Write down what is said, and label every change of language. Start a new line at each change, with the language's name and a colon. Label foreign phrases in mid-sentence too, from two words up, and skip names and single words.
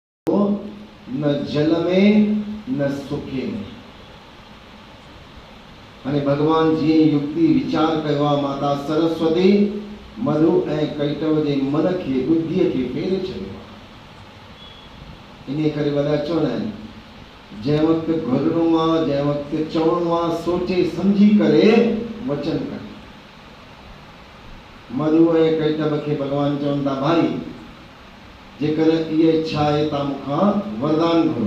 Sindhi: न जल में न सुखे में। अने भगवान जी युक्ति विचार कयो माता सरस्वती मधु ऐं कैटव जे मन खे बुद्धीअ खे फेरे छॾियो। इन करे वॾा चवंदा आहिनि जंहिं वक़्तु घुरणो आहे जंहिं वक़्तु चवणो आहे सोचे सम्झी करे वचन कर। मधु ऐं कैटव खे भगवान चवनि था भाई जेकर इहा इच्छा आहे तव्हां मूंखां वरदान घुरो।